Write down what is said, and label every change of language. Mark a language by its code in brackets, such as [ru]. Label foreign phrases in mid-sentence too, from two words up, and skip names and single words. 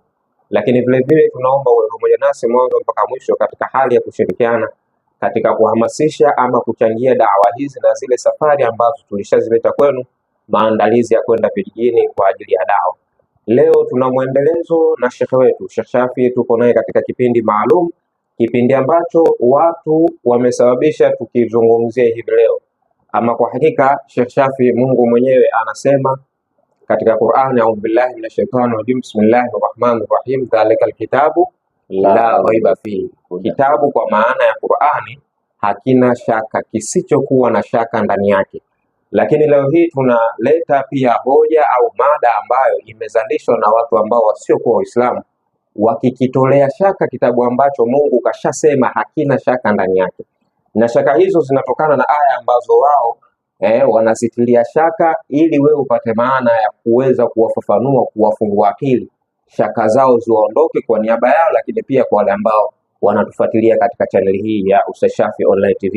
[sw] Lakini vile vile tunaomba uwe pamoja nasi mwanzo mpaka mwisho katika hali ya kushirikiana katika kuhamasisha ama kuchangia dawa hizi na zile safari ambazo tulishazileta kwenu, maandalizi ya kwenda vijijini kwa ajili ya dawa. Leo tuna mwendelezo na shekhe wetu Sheikh Shafi, tuko naye katika kipindi maalum, kipindi ambacho watu wamesababisha tukizungumzia hivi leo. Ama kwa hakika Sheikh Shafi, Mungu mwenyewe anasema katika Qur'ani, [ar] أعوذ بالله من الشيطان الرجيم بسم الله الرحمن الرحيم ذلك الكتاب لا ريب فيه. [sw] Kitabu kwa maana ya Qur'ani hakina shaka, kisichokuwa na shaka ndani yake. Lakini leo hii tunaleta pia hoja au mada ambayo imezalishwa na watu ambao wasiokuwa Waislamu, wakikitolea shaka kitabu ambacho Mungu kashasema hakina shaka ndani yake, na shaka hizo zinatokana na aya ambazo wao wanazitilia shaka, ili wewe upate maana ya kuweza kuwafafanua, kuwafungua akili, shaka zao ziondoke kwa niaba yao, lakini pia kwa wale ambao wanatufuatilia katika chaneli hii ya Ustadh Shafi Online TV.